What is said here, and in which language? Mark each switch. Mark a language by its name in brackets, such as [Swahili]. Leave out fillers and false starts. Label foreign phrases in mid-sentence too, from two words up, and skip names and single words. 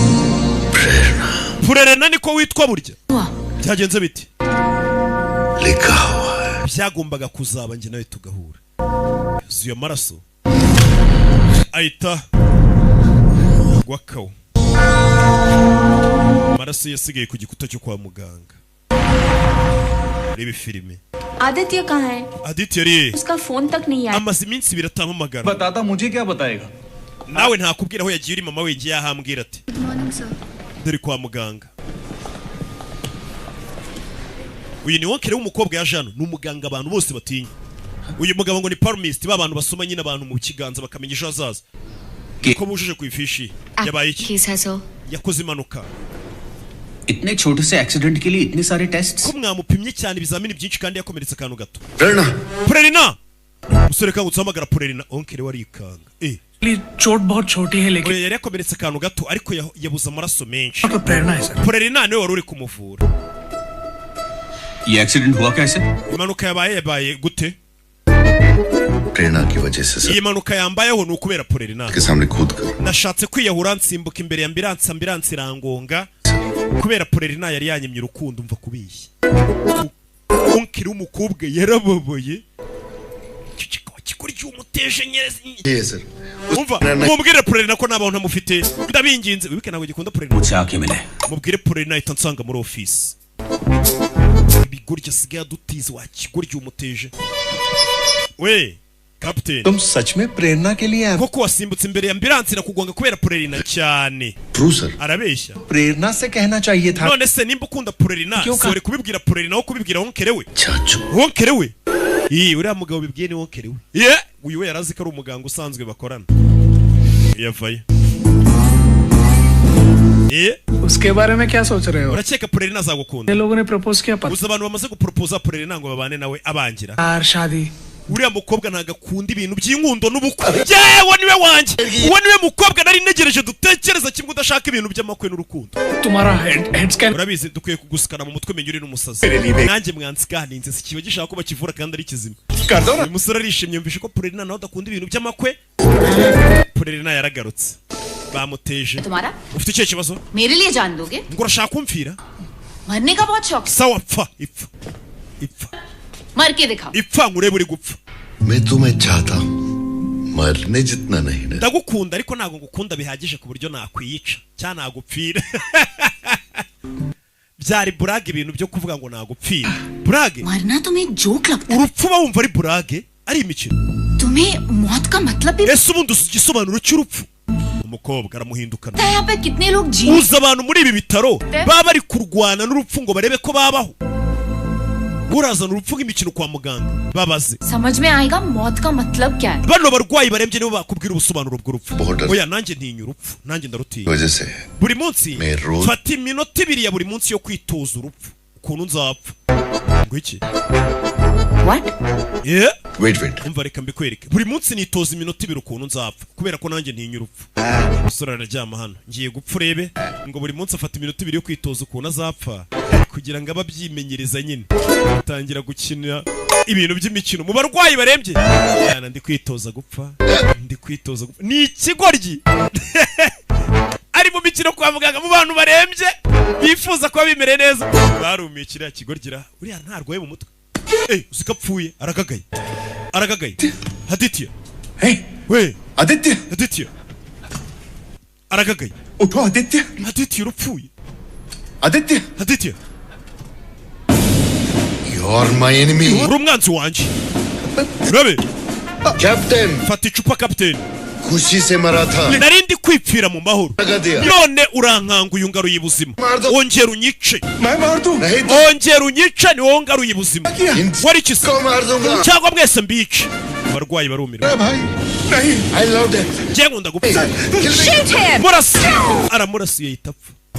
[Kinyarwanda] Prerna niko witwa burya byagenze biti byagombaga kuzaba njye nawe tugahura zuye amaraso ahita gwakawo amaraso yasigaye ku gikuta cyo kwa muganga rebe filime [Hindi] आदित्य कहाँ है? [Kinyarwanda] Aditya ri [Hindi] उसका फोन तक नहीं आया। [Kinyarwanda] amaze iminsi biratamamagara [Hindi] बताता मुझे क्या बताएगा [Kinyarwanda] nawe ntakubwira aho yagiye uri mama we ngiye ahambwira ati [English] Good morning sir. [Kinyarwanda] dore kwa muganga uyu ni wonkere w'umukobwa yaje hano ni umuganga abantu bose batinya uyu mugabo ngo ni palmist b'abantu basoma nyine abantu mu kiganza bakamenya ejo hazaza ko bujuje ku ifishi yabaye iki yakoze impanuka [Hindi] इतने छोटे से एक्सीडेंट के लिए इतने सारे टेस्ट्स [Kinyarwanda] ko mwamupimye cyane ibizamini byinshi kandi yakomeretse akantu gato [Hindi] प्रेरणा [Kinyarwanda] musore kangutse hamagara Prerina onkere warikanga [Hindi] चोट बहुत छोटी है लेकिन [Kinyarwanda] yari yakomeretse akantu gato ariko yabuze amaraso menshi [Hindi] प्रेरणा है सर [Kinyarwanda] Prerina niwe wari uri kumuvura [Hindi] ये एक्सीडेंट हुआ कैसे [Kinyarwanda] impanuka yabaye gute [Hindi] प्रेरणा की वजह से [Kinyarwanda] iyi mpanuka yambayeho ni ukubera Prerina [Hindi] के सामने कूद कर [Kinyarwanda] nashatse kwiyahura nsimbuka imbere ya ambulance irangonga kubera Prerina yari yanyemye urukundo umva kubishya onkere w'umukobwa yarababaye kikuri cy'umuteje nyerezi umva mubwire Prerina ko nabaho ntamufite ndabinginze wibike ntabwo gikunda Prerina [Hindi] मुझसे आके मिले [Kinyarwanda] mubwire Prerina ahita nsanga muri office ibigorya sigaye dutize wakigorya umuteje we Captain [Hindi] तुम सच में प्रेरणा के लिए [Kinyarwanda] koko wasimbutse imbere ya ambulance irakugonga kubera Prerina cyane arabeshya [Hindi] प्रेरणा से कहना चाहिए था [Kinyarwanda] none se nimba ukunda Prerina sore kubibwira Prerina aho kubibwira wonkere we wonkere we uriya mugabo bibwiye ni wonkere we uyu we yarazi ko ari umuganga usanzwe bakorana yavaye [Hindi] उसके बारे में क्या सोच रहे हो [Kinyarwanda] urakeka Prerina azagukunda [Hindi] ये लोगों ने प्रपोज किया [Kinyarwanda] uzi abantu bamaze gupropose Prerina ngo babane nawe abangira [Hindi] यार शादी [Kinyarwanda] uriya mukobwa ntagakunda ibintu by'inkundo n'ubukwe yewe niwe wanjye uwo niwe mukobwa nari negereje dutekereza kimwe udashaka ibintu by'amakwe n'urukundo [Hindi] तुम्हारा [English] head scan [Kinyarwanda] urabizi dukwiye kugusikana mu mutwe menya uri n'umusazi nanjye mwansiganinze sikiba gishaka ko bakivura kandi ari kizima uyu musore arishimye yumvishe ko Prerina nawe adakunda ibintu by'amakwe Prerina yaragarutse bamuteje ufite icyo kibazo [Hindi] मेरे लिए जान दोगे [Kinyarwanda] ngo urashaka kumfira [Hindi] मरने का बहुत शौक [Kinyarwanda] sawa pfa ipfa [Hindi] मर के दिखाओ [Kinyarwanda] ipfa ngurebe uri gupfa [Hindi] मैं तुम्हें चाहता हूँ मरने जितना नहीं ना [Kinyarwanda] ndagukunda ariko ntago ngukunda bihagije ku buryo nakwiyica cyane nagupfira byari burage ibintu byo kuvuga ngo nagupfira burage [Hindi] मरना तुम्हें जोक लगता है [Kinyarwanda] urupfu bawumva ari burage ari imikino [Hindi] तुम्हें मौत का मतलब भी [Kinyarwanda] ese ubundi uzi igisobanuro cy'urupfu umukobwa aramuhindukana [Hindi] यहाँ पे कितने लोग जी [Kinyarwanda] uzi abantu muri ibi bitaro baba bari kurwana n'urupfu ngo barebe ko babaho urazana urupfu nk'imikino kwa muganga babaze [Hindi] समझ में आएगा मौत का मतलब क्या है [Kinyarwanda] bano barwayi barembye nibo bakubwira ubusobanuro bw'urupfu oya nanjye ntinya urupfu nanjye ndarutinya [Hindi] वजह से [Kinyarwanda] buri munsi fata iminota ibiri ya buri munsi yo kwitoza urupfu ukuntu nzapfa ngo iki [English] what wait [Kinyarwanda] umva reka mbikwereke buri munsi nitoza iminota ibiri ukuntu nzapfa kubera ko nanjye ntinya urupfu umusore araryama hano ngiye gupfa urebe ngo buri munsi afata iminota ibiri yo kwitoza ukuntu azapfa kugira ngo ababyimenyereza nyine atangira gukina ibintu by'imikino mu barwayi barembye yana ndi kwitoza gupfa ni ikigoryi ari mu mikino kwa muganga mu bantu barembye bifuza kuba bimereye neza barumiye kiriya kigorgira uriya ntarwaye mu mutwe uzikapfuye aragagaye Aditya we Aditya aragagaye [Hindi] उठो [Kinyarwanda] Aditya urupfuye Aditya [English] You're my enemy [Kinyarwanda] uri umwanzi wanjye urabe Captain fata icupa Captain [Hindi] खुशी से मरा था [Kinyarwanda] nari ndi kwipfira mu mahoro none urankanguye ungaruye ubuzima ongera unyice ongera unyice ni wowe ungaruye ubuzima wari ikisi cyangwa mwese mbice abarwayi barumirwa njye nkunda gupfa murasi aramurasiye yita apfa